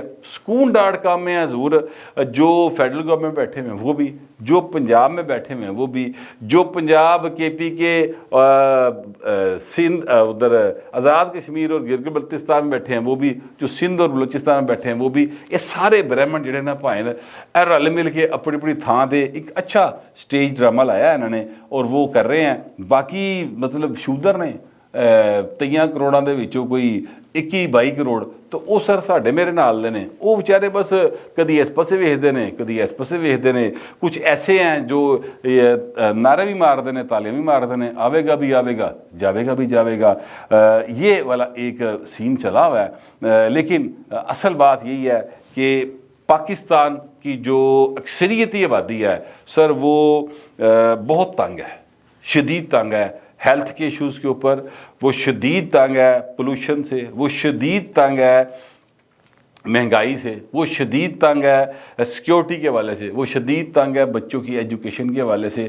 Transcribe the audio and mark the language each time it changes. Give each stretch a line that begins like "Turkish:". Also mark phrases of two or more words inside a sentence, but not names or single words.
Urdu: سکون.com میں حضور جو
English: federal government
Urdu: بیٹھے ہوئے ہیں وہ بھی، جو پنجاب میں بیٹھے ہوئے ہیں وہ بھی، جو پنجاب کے پی کے سندھ ادھر آزاد کشمیر اور گلگت بلتستان میں بیٹھے ہیں وہ بھی، جو سندھ اور بلوچستان میں بیٹھے ہیں وہ بھی، یہ سارے برہمن
Punjabi: جڑے نا پائے رل مل کے اپنی اپنی تھان دے
Urdu: ایک اچھا سٹیج ڈرامہ لایا ہے انہوں نے اور وہ کر رہے ہیں۔
Punjabi: باقی مطلب شودر نے 23 کروڑاں دے وچوں کوئی 21-22 کروڑ تو وہ سر ساڈے میرے نال دے نے، وہ بیچارے بس کدی اس پاسے ویکھدے نے کدی اس پاسے ویکھدے نے۔
Urdu: کچھ ایسے ہیں جو نعرے بھی مارتے ہیں، تالیاں بھی مارتے ہیں،
Punjabi: آوے گا بھی آوے گا، جاوے گا بھی جاوے گا،
Urdu: یہ والا ایک سین چلا ہوا ہے۔ لیکن اصل بات یہی ہے کہ پاکستان کی جو اکثریتی آبادی ہے سر وہ بہت تنگ ہے، شدید تنگ ہے، ہیلتھ کے ایشوز کے اوپر وہ شدید تنگ ہے، پولوشن سے وہ شدید تنگ ہے، مہنگائی سے وہ شدید تنگ ہے، سیکیورٹی کے حوالے سے وہ شدید تنگ ہے، بچوں کی ایجوکیشن کے حوالے سے۔